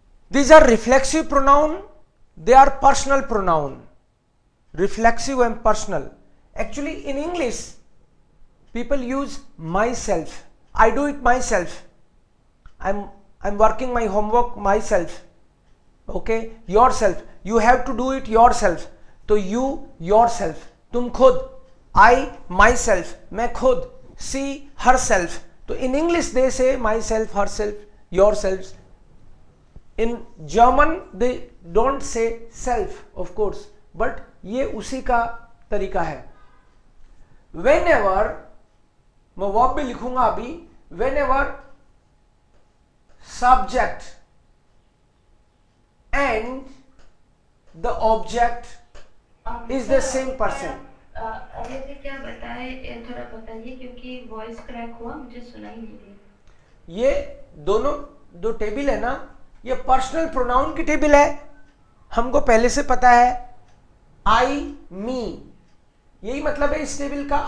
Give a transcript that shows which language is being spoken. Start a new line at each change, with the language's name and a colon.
English: These are reflexive pronoun, they are personal pronoun. Reflexive and personal. Actually in English people use myself. I do it myself. I'm working my homework myself. Okay, yourself. You have to do it yourself.
Hindi: तो
English: you yourself,
Hindi: तुम खुद.
English: I myself,
Hindi: मैं खुद.
English: She herself. तो in English they say myself, herself, yourself. In German they don't say self, of course, but
Hindi: ये उसी का तरीका है.
English: Whenever,
Hindi: मैं verb भी लिखूंगा अभी,
English: whenever subject and the object is the same person.
Hindi: अरे से क्या बताए, थोड़ा बताइए क्योंकि वॉइस क्रैक हुआ, मुझे सुना ही नहीं दिया। ये दोनों दो टेबल है ना, ये पर्सनल प्रोनाउन की टेबल है, हमको पहले से पता है. आई मी, यही मतलब है इस टेबल का.